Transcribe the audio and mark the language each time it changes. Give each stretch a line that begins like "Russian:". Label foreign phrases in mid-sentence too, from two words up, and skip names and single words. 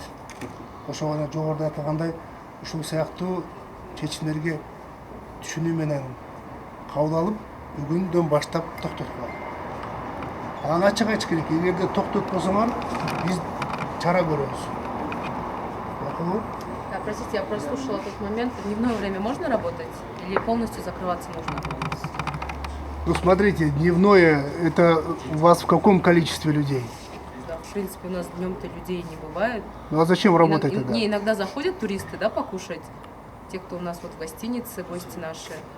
Kyrgyz: Ошого жогоруда айтылгандай, ушул сыяктуу чечимдерге түшүнүү менен кабыл алып, бүгүндөн баштап токтоткула. Анан ачык айтыш керек, эгерде токтотпосоңор, биз чара көрөбүз. Макулбу?
Russian: Да, простите, я прослушала тот момент. В дневное время можно работать или полностью закрываться нужно? Ну, смотрите, дневное, это у вас в каком количестве людей? Да, в принципе, у нас днем-то людей не бывает. Ну, а зачем работать тогда? Не, иногда заходят туристы, да, покушать. Те, кто у нас вот в гостинице, гости наши.